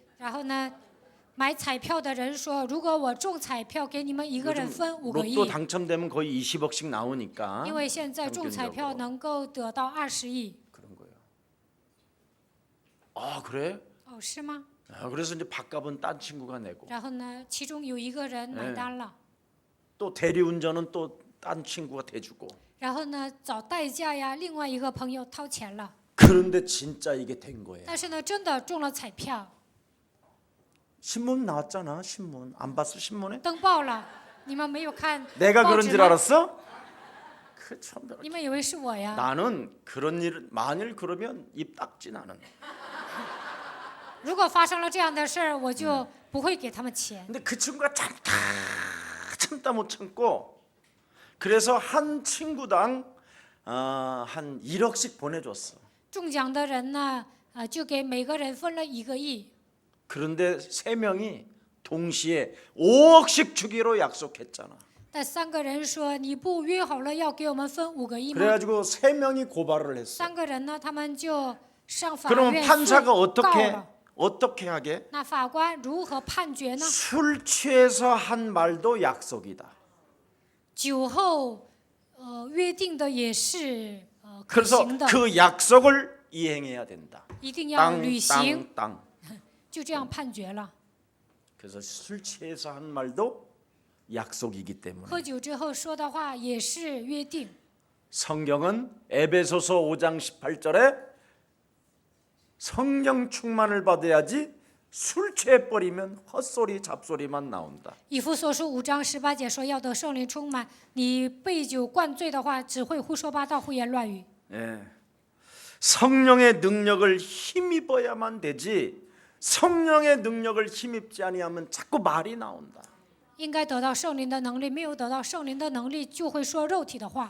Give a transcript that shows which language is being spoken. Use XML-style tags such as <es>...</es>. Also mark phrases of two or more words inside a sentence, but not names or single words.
<zh>然后呢，买彩票的人说，如果我中彩票，给你们一个人分5个</zh> <ko>로또</ko> <zh>亿，</zh> <ko>당첨되면 거의 20억씩 나오니까</ko> <zh>因为现在中彩票</zh> <ko>평균적으로.</ko> <zh>能够得到20亿。</zh> <ko>그런 거예요. 아 그래?</ko> <zh>哦，是吗？</zh> <ko>그래서 이제 밥값은 딴 친구가 내고</ko> <zh>然后呢，其中有一个人买单了，</zh> <ko>또 대리운전은 또 딴 친구가 대주고</ko> <zh>然后呢，找代驾呀，另外一个朋友掏钱了。</zh> <ko>그런데 진짜 이게 된 거예요.</ko> <zh>但是呢，真的中了彩票，</zh> <ko>신문 나왔잖아 신문 안 봤어 신문에?</ko> <zh>登报了。你们没有看</zh> <ko>내가</ko> <zh>报</zh> <ko>그런</ko> <zh>纸</zh> <ko>줄</ko> <zh>吗？</zh> <ko>알았어? 참,</ko> <zh>你们以为是我呀？</zh> <ko>나는 그런 일 만일 그러면 입 닦지 나는.</ko> <zh>如果发生了这样的事儿，我就不会给他们钱。</zh> <ko>근데 그 친구가 참다 못 참고 그래서 한 친구당 한 1억씩 보내줬어.</ko> <zh>中奖的人呢，就给每个人分了1个亿。</zh> <ko>그런데 3명이 동시에 5억씩 주기로 약속했잖아.</ko> <zh>但3个人说你不约好了要给我们分5个亿吗？</zh> <ko>그래가지고 3명이 고발을 했어.</ko> <zh>3个人呢，他们就上法</zh> <ko>그러면</ko> <zh>院</zh> <ko>판사가</ko> <zh>告</zh> <ko>어떻게</ko> <zh>了。</zh> <ko>어떻게 하게?</ko> <zh>那法官如何判决呢？</zh> <ko>술 취해서 한 말도 약속이다.</ko> <zh>酒后，约定的也是可</zh> <ko>그래서</ko> <zh>行的，</zh> <ko>그 약속을 이행해야 된다.</ko> <zh>一定要履行，</zh> <ko>땅.</ko> <zh>就这样判决了。</zh> <ko>그래서 술 취해서 한 말도 약속이기 때문에</ko> <zh>喝酒之后说的话也是约定。</zh> <ko>성경은 에베소서 5장 18절에 성령 충만을 받아야지 술 취해 버리면 헛소리 잡소리만 나온다.</ko> <zh>以弗所书5章18节说，要得圣灵充满，你被酒灌醉的话，只会胡说八道、胡言乱语。</zh> <ko>예. 성령의 능력을 힘입어야만 되지 성령의 능력을 힘입지 아니하면 자꾸 말이 나온다.</ko> <zh>应该得到圣灵的能力，没有得到圣灵的能力，就会说肉体的话。</zh>